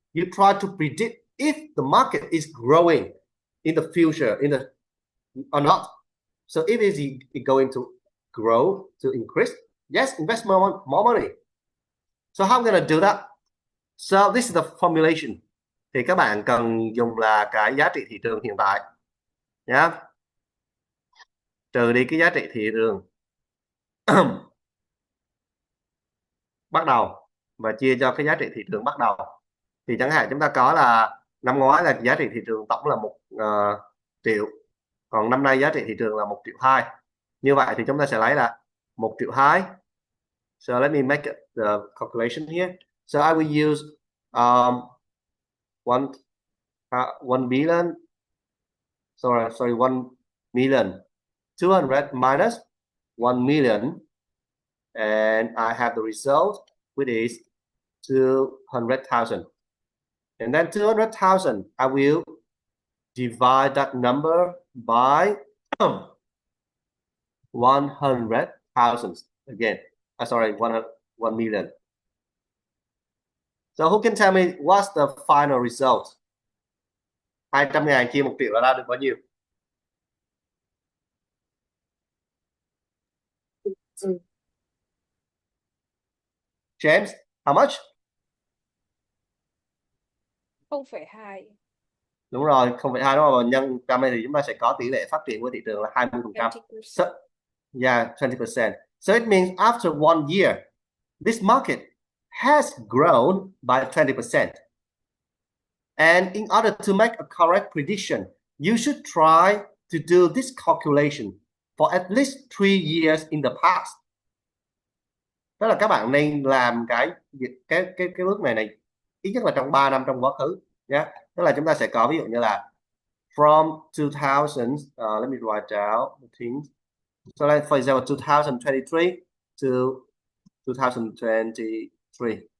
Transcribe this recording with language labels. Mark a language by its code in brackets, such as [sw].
[en] You try to predict if the market is growing in the future, or not. So if it is going to grow, to increase, yes, invest more money. So how I'm gonna do that? So this is the formulation. [vi] Thì các bạn cần dùng là cái giá trị thị trường hiện tại nhá. Trừ đi cái giá trị thị trường bắt đầu và chia cho cái giá trị thị trường bắt đầu. Thì chẳng hạn chúng ta có là năm ngoái là giá trị thị trường tổng là 1 triệu, còn năm nay giá trị thị trường là 1,2 triệu. Như vậy thì chúng ta sẽ lấy là 1,2 triệu. [en] So let me make the calculation here. So I will use 1 billion, sorry, 1 million, 200 minus 1 million, and I have the result, which is 200,000. And then 200,000, I will divide that number by 100,000 again. Sorry, 1 million. So who can tell me what's the final result? [vi] 200.000 chia 1 triệu là ra được bao nhiêu? [en] James, how much? 0,2. [vi] Đúng rồi, 0,2 đúng không? Nhân 100 thì chúng ta sẽ có tỷ lệ phát triển của thị trường là 20%. [en] So, yeah, 20%. So it means after 1 year, this market has grown by 20%. And in order to make a correct prediction, you should try to do this calculation for at least 3 years in the past. [vi] Tức là các bạn nên làm cái bước này ít nhất là trong 3 năm trong quá khứ nhé. Tức là chúng ta sẽ có ví dụ như là [en] from 2000, let me write down the things. So like for example 2023 to 2023.